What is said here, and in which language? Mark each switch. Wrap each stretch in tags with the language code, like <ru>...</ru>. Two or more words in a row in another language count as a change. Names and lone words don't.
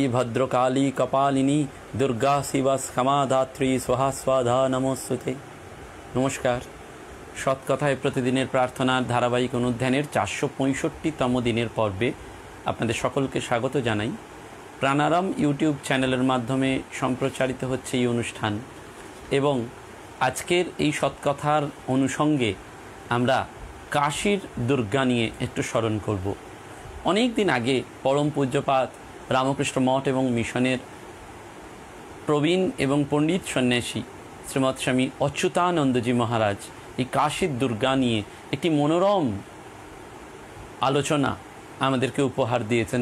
<sa>भद्रकाली कपालिनी दुर्गा शिवा क्षमा धात्री स्वाहा स्वाधा नमोस्तुते।</sa> <bn>नमस्कार। সৎকথায় প্রতিদিনের প্রার্থনার ধারাবাহিক অনুধ্যানের 465তম দিনের পর্বে আপনাদের সকলকে স্বাগত জানাই। প্রাণারাম ইউটিউব চ্যানেলের মাধ্যমে সম্প্রচারিত হচ্ছে এই অনুষ্ঠান এবং আজকের এই সৎকথার অনুষঙ্গে আমরা কাশীর দুর্গা নিয়ে একটু স্মরণ করব। অনেক দিন আগে পরম পূজ্যপাত রামকৃষ্ণ মঠ এবং মিশনের প্রবীণ এবং পণ্ডিত সন্ন্যাসী শ্রীমৎ স্বামী অচ্যুতানন্দজি মহারাজ এই কাশীর দুর্গা নিয়ে একটি মনোরম আলোচনা আমাদেরকে উপহার দিয়েছেন।</bn>